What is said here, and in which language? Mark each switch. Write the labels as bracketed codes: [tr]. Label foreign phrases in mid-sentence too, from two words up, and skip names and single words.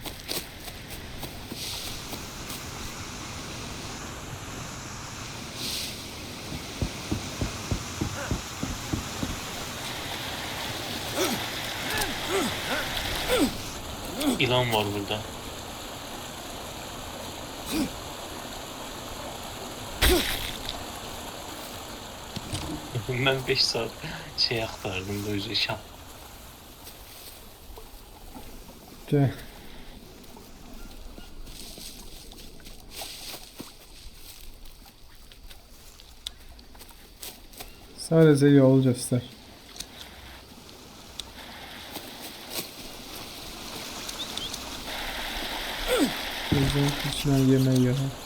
[tr] İlan var burada. Ben 5 saat şey aktardım böyle şap. [az] Gəl. Sadəcə yol göstər. Gözün içinə yemək yığın.